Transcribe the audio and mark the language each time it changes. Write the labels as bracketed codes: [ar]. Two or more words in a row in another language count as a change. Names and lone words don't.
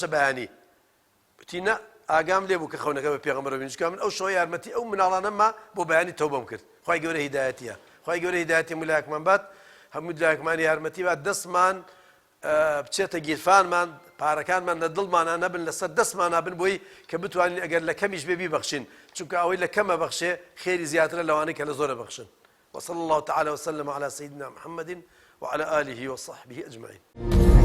[ckb] بەیانی وتی نە ئاگام لێ بوو کە خەونەکە بە پێغەمبەر بینی چکە من ئەو شەوە یارمەتی ئەو مناڵانەما بۆ بەیانی تەوبەم کرد خوای گەورە هیدایەتیە خوای گەورە هیدایەتی مولایەکمان بات هەموو لایەکمانی یارمەتی بات دەستمان بچێتە گیرفانمان پارەکانمان لە دڵمانە نەبن لەسەر دەستمانە بن بۆی کە بتوانین ئەگەر لە کەمیش بێ بیبەخشین چونکە ئەوەی لە کەمە بەخشێ خێری زیاترە لەوانەی کە لە زۆرە بەخشن [ar] وصلى الله تعالى وسلم على سيدنا محمد وعلى آله وصحبه أجمعين